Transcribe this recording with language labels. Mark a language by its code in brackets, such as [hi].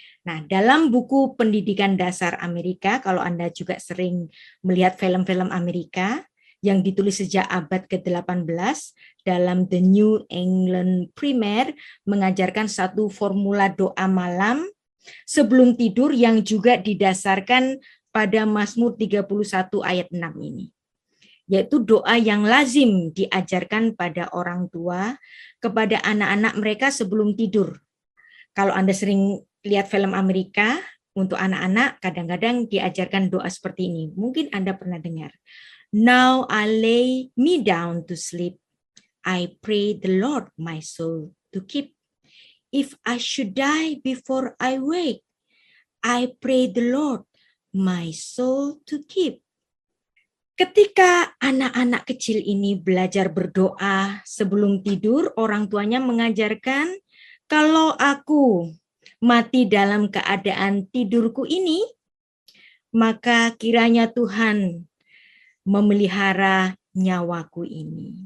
[id] Nah, dalam buku pendidikan dasar Amerika, kalau Anda juga sering melihat film-film Amerika yang ditulis sejak abad ke-18, dalam The New England Primer mengajarkan satu formula doa malam sebelum tidur yang juga didasarkan pada Mazmur 31 ayat 6 ini. Yaitu doa yang lazim diajarkan pada orang tua kepada anak-anak mereka sebelum tidur. Kalau Anda sering lihat film Amerika, untuk anak-anak kadang-kadang diajarkan doa seperti ini. Mungkin Anda pernah dengar. [en] Now I lay me down to sleep. I pray the Lord my soul to keep. If I should die before I wake, I pray the Lord my soul to keep. [id] Ketika anak-anak kecil ini belajar berdoa sebelum tidur, orang tuanya mengajarkan, kalau aku mati dalam keadaan tidurku ini, maka kiranya Tuhan memelihara nyawaku ini.